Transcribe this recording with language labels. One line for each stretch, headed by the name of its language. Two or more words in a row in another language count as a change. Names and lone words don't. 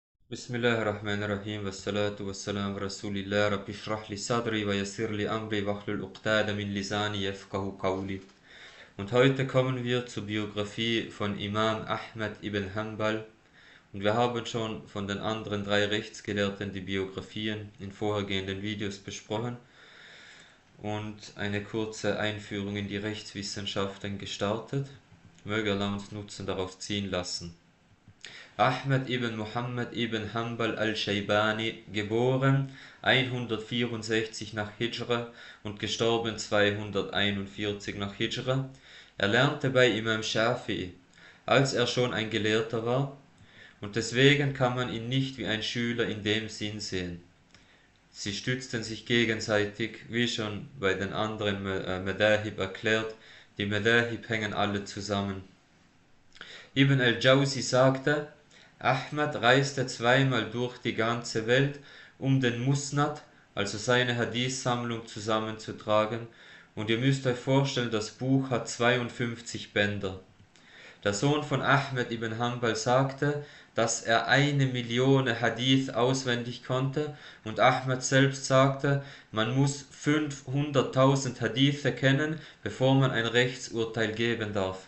Arabic: بسم الله الرحمن الرحيم، والصلاة والسلام رسول الله، رب اشرح لي صدري ويسر لي أمري واحلل عقدة من لساني يفقهوا قولي.
German: Und heute kommen wir zur Biografie von Imam Ahmad ibn Hanbal. Und wir haben schon von den anderen drei Rechtsgelehrten die Biografien in vorhergehenden Videos besprochen und eine kurze Einführung in die Rechtswissenschaften gestartet. Möge Allah uns Nutzen daraus ziehen lassen. Ahmad ibn Muhammad ibn Hanbal al-Shaybani, geboren 164 nach Hijra und gestorben 241 nach Hijra, erlernte bei Imam Shafi'i, als er schon ein Gelehrter war, und deswegen kann man ihn nicht wie ein Schüler in dem Sinn sehen. Sie stützten sich gegenseitig, wie schon bei den anderen Madahib erklärt, die Madahib hängen alle zusammen. Ibn al-Jawzi sagte, Ahmad reiste zweimal durch die ganze Welt, um den Musnad, also seine Hadith-Sammlung, zusammenzutragen, und ihr müsst euch vorstellen, das Buch hat 52 Bänder. Der Sohn von Ahmad ibn Hanbal sagte, dass er 1 Million Hadith auswendig konnte, und Ahmad selbst sagte, man muss 500.000 Hadithe kennen, bevor man ein Rechtsurteil geben darf.